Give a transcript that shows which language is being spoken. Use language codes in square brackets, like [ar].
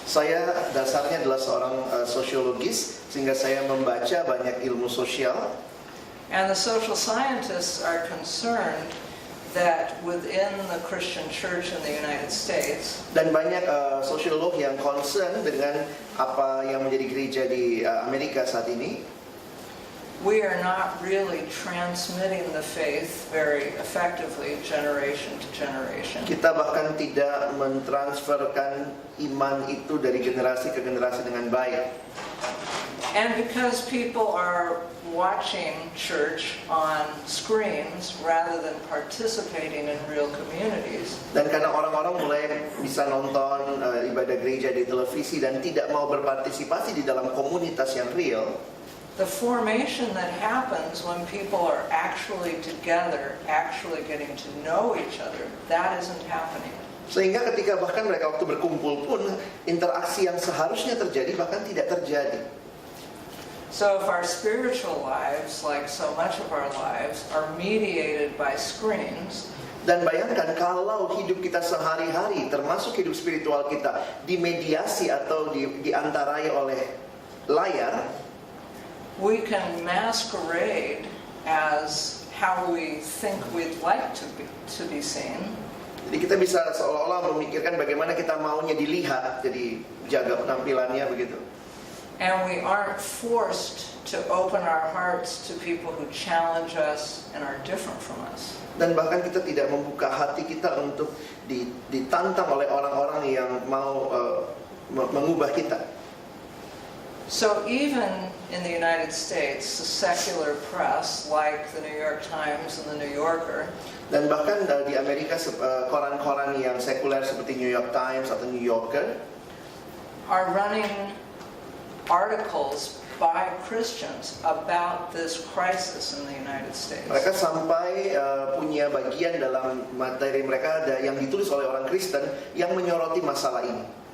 [id] Saya dasarnya adalah seorang sosiologis, sehingga saya membaca banyak ilmu sosial. [en] And the social scientists are concerned that within the Christian church in the United States, [id] dan banyak sosiolog yang concern dengan apa yang menjadi gereja di Amerika saat ini, [en] we are not really transmitting the faith very effectively generation to generation. [id] Kita bahkan tidak mentransferkan iman itu dari generasi ke generasi dengan baik. [en] And because people are watching church on screens rather than participating in real communities. [id] Dan karena orang-orang mulai bisa nonton ibadah gereja di televisi dan tidak mau berpartisipasi di dalam komunitas yang real, [en] The formation that happens when people are actually together, actually getting to know each other, that isn't happening. [id] sehingga ketika bahkan mereka waktu berkumpul pun interaksi yang seharusnya terjadi bahkan tidak terjadi. [en] So if our spiritual lives, like so much of our lives, are mediated by screens, [id] Dan bayangkan kalau hidup kita sehari-hari, termasuk hidup spiritual kita, dimediasi atau diantarai oleh layar, [en] we can masquerade as how we think we'd like to be seen. [id] jadi kita bisa seolah-olah memikirkan bagaimana kita maunya dilihat, jadi jaga penampilannya begitu. [en] And we aren't forced to open our hearts to people who challenge us and are different from us. [id] Dan bahkan kita tidak membuka hati kita untuk ditantang oleh orang-orang yang mau mengubah kita. [en] So even in the United States, the secular press, like the New York Times and the New Yorker, [id] Dan bahkan di Amerika koran-koran yang sekuler seperti New York Times atau New Yorker [en] are running articles by Christians about this crisis in the United States. [id] mereka sampai punya bagian dalam materi mereka yang ditulis oleh orang Kristen yang menyoroti masalah ini.